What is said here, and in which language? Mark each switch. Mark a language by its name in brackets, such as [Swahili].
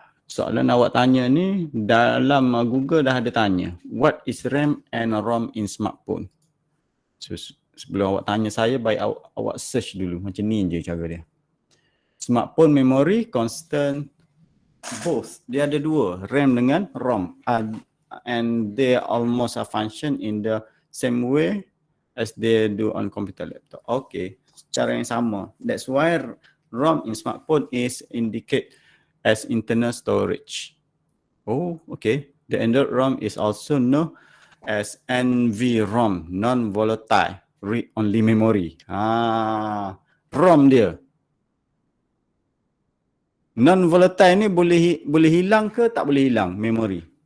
[Malay] Soalan awak tanya ni dalam Google dah ada tanya. What is RAM and ROM in smartphone? So sebelum awak tanya saya, baik awak search dulu. Macam ni je cara dia. [English] Smartphone memory constant both. [Malay] Dia ada dua, RAM dengan ROM. [English] And they almost function in the same way as they do on computer laptop. Okay. Cara yang sama. That's why ROM in smartphone is indicated as internal storage. Oh, okay. The Android ROM is also known as NVROM, non-volatile read-only memory. [Malay] ROM dia. Non-volatile ni boleh hilang ke tak boleh hilang memori?